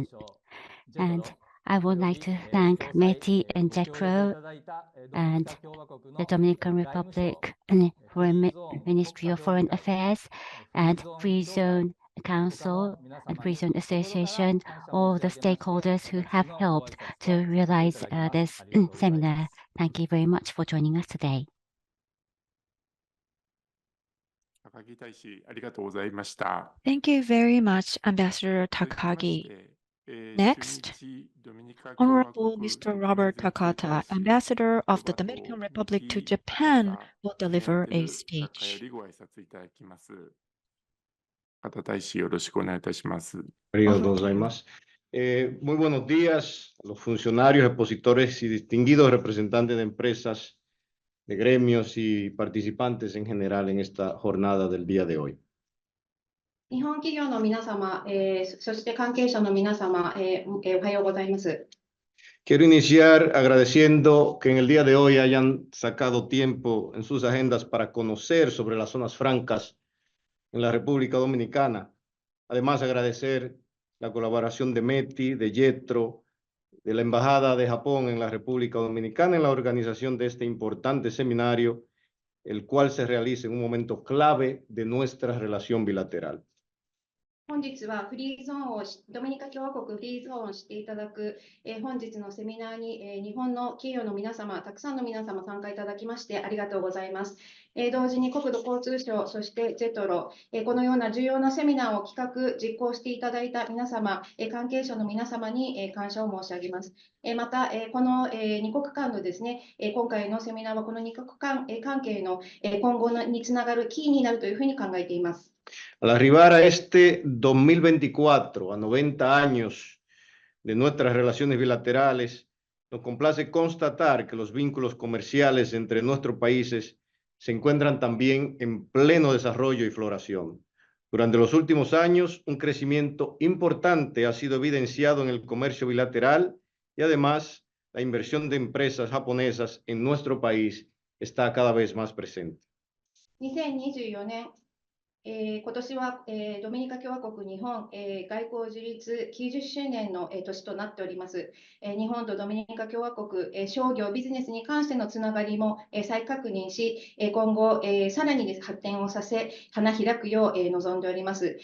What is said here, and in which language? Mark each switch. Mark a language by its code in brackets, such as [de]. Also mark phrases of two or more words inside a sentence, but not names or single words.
[en] And I would like to thank METI and JETRO and the Dominican Republic Foreign Ministry of Foreign Affairs and Free Zone Council and Free Zone Association, all the stakeholders who have helped to realize this seminar. Thank you very much for joining us today. [ja] 高木大使、ありがとうございました。 [en] Thank you very much, Ambassador Takagi. Next, Honorable Mr. Robert Takata, Ambassador of the Dominican Republic to Japan, will deliver a speech. [ja] ご挨拶いただきます。高大使、よろしくお願いいたします。 [es] ありがとうございます。Muy buenos días a los funcionarios, expositores y distinguidos representantes de empresas, de gremios y participantes en general en esta jornada del día de hoy. [ja] 日本企業の皆様、そして関係者の皆様、おはようございます。 [es] Quiero iniciar agradeciendo que en el día de hoy hayan sacado tiempo en sus agendas para conocer sobre las zonas francas en la República Dominicana. Además, agradecer la colaboración de METI, de YETRO, de la Embajada de Japón en la República Dominicana en la organización de este importante seminario, el cual se realiza en un momento clave de nuestra relación bilateral. [ja] 本日はフリーゾーンをドミニカ共和国フリーゾーンをしていただく、本日のセミナーに、日本の企業の皆様、たくさんの皆様参加いただきましてありがとうございます。同時に国土交通省、そしてジェトロ、このような重要なセミナーを企画、実行していただいた皆様、関係者の皆様に感謝を申し上げます。また、この2国間のですね、今回のセミナーはこの2国間関係の今後につながるキーになるというふうに考えています。 [es] Al arribar a este 2024, a 90 años de nuestras relaciones bilaterales, nos complace constatar que los vínculos comerciales entre nuestros países se encuentran también en pleno desarrollo y floración. Durante los últimos años, un crecimiento importante ha sido evidenciado en el comercio bilateral y además la inversión de empresas japonesas en nuestro país está cada vez más presente. [ja] 2024 年今年は、ドミニカ共和国日本、外交樹立90周年の、年となっております。日本とドミニカ共和国、商業ビジネスに関してのつながりも、再確認し、今後、さらにです発展をさせ花開くよう、望んでおります。